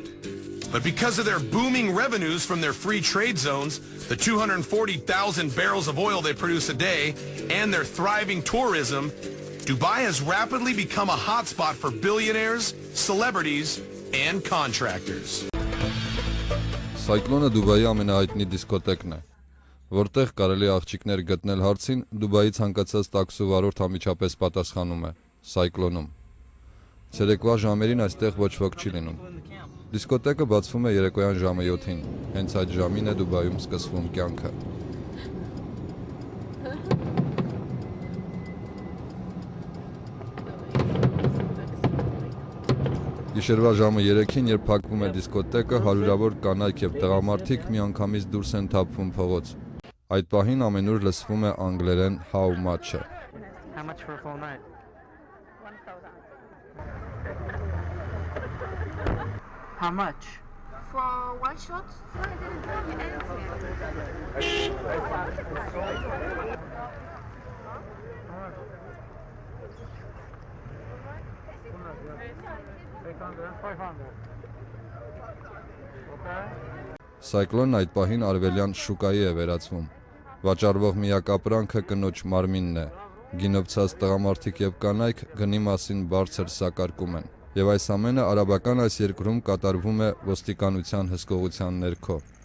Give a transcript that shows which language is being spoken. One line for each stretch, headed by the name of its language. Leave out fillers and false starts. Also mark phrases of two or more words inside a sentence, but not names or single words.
English: But because of their booming revenues from their free trade zones, the 240,000 barrels of oil they produce a day, and their thriving tourism, Dubai has rapidly become a hotspot for billionaires, celebrities, and contractors.
Armenian: Cyclone-ը Դուբայի ամենահայտնի դիսկոտեկն է, որտեղ կարելի աղջիկներ գտնել հարցին, Դուբայի ցանկացած տաքսու վարորդ անմիջապես պատասխանում է Cyclone-ում։ Ցերեկվա ժամերին այստեղ ոչ ոք չի լինում։ Դիսկոտեկը բացվում է երեկոյան ժամը 7-ին, հենց այդ ժամին է Դուբայում սկսվում կյանքը։ Գիշերվա ժամը 3-ին, երբ փակվում է դիսկոտեկը, հարյուրավոր կանայք եւ տղամարդիկ միանգամից դուրս են թափվում փողոց։ Այդ պահին ամենուր լսվում է անգլերեն
English: how much-
Armenian: ը։
English: How much for a full night? 1,000. How much? For one shot? No, I didn't bring anything.
Armenian: Cyclone-ն այդ պահին արևելյան շուկայի է վերածվում։ Վաճառվող միակ ապրանքը կնոջ մարմինն է։ Գինովցած տղամարդիկ եւ կանայք գնի մասին բարձր սակարկում են։ Եվ այս ամենը արաբական այս երկրում կատարվում է ոստիկանության հսկողության ներքո։